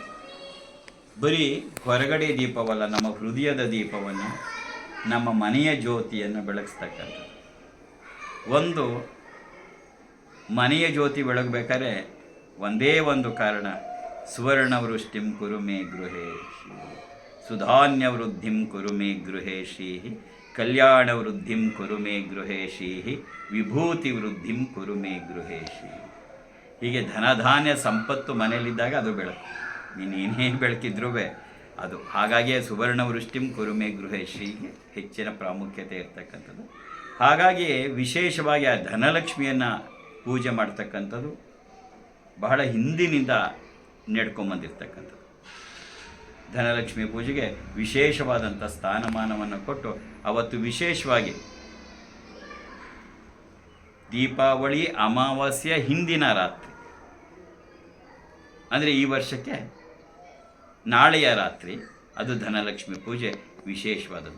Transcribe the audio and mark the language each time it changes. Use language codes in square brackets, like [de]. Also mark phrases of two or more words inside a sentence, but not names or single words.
[kn] ಬರೀ ಹೊರಗಡೆ ದೀಪವಲ್ಲ, ನಮ್ಮ ಹೃದಯದ ದೀಪವನ್ನು, ನಮ್ಮ ಮನೆಯ ಜ್ಯೋತಿಯನ್ನು ಬೆಳಗಿಸ್ತಕ್ಕಂಥದ್ದು. ಒಂದು ಮನೆಯ ಜ್ಯೋತಿ ಬೆಳಗಬೇಕಾದ್ರೆ ಒಂದೇ ಒಂದು ಕಾರಣ, [sa] ಸುವರ್ಣವೃಷ್ಟಿಂ ಕುರು ಮೇ ಗೃಹೇ ಸುಧಾನ್ಯವೃದ್ಧಿಂ ಕುರು ಮೇ ಗೃಹೇ ಶ್ರೀ ಕಲ್ಯಾಣ ವೃದ್ಧಿಂ ಕುರು ಮೇ ಗೃಹೇ ಶ್ರೀ ವಿಭೂತಿ ವೃದ್ಧಿಂ ಕುರು ಮೇ ಗೃಹೇ ಶ್ರೀ. [kn] ಹೀಗೆ ಧನಧಾನ್ಯ ಸಂಪತ್ತು ಮನೆಯಲ್ಲಿದ್ದಾಗ ಅದು ಬೆಳಕು, ನೀನೇನೇ ಬೆಳಕಿದ್ರೂ ಅದು. ಹಾಗಾಗಿಯೇ [sa] ಸುವರ್ಣ ವೃಷ್ಟಿಂ ಕುರು ಮೇ ಗೃಹೇ [kn] ಶ್ರೀಗೆ ಹೆಚ್ಚಿನ ಪ್ರಾಮುಖ್ಯತೆ ಇರ್ತಕ್ಕಂಥದ್ದು. ಹಾಗಾಗಿ ವಿಶೇಷವಾಗಿ ಆ ಧನಲಕ್ಷ್ಮಿಯನ್ನು ಪೂಜೆ ಮಾಡ್ತಕ್ಕಂಥದ್ದು ಬಹಳ ಹಿಂದಿನಿಂದ ನಡ್ಕೊಂಬಂದಿರ್ತಕ್ಕಂಥದ್ದು. ಧನಲಕ್ಷ್ಮಿ ಪೂಜೆಗೆ ವಿಶೇಷವಾದಂಥ ಸ್ಥಾನಮಾನವನ್ನು ಕೊಟ್ಟು ಅವತ್ತು ವಿಶೇಷವಾಗಿ ದೀಪಾವಳಿ ಅಮಾವಾಸ್ಯೆಯ ಹಿಂದಿನ ರಾತ್ರಿ, ಅಂದರೆ ಈ ವರ್ಷಕ್ಕೆ ನಾಳೆಯ ರಾತ್ರಿ, ಅದು ಧನಲಕ್ಷ್ಮಿ ಪೂಜೆ ವಿಶೇಷವಾದದ್ದು.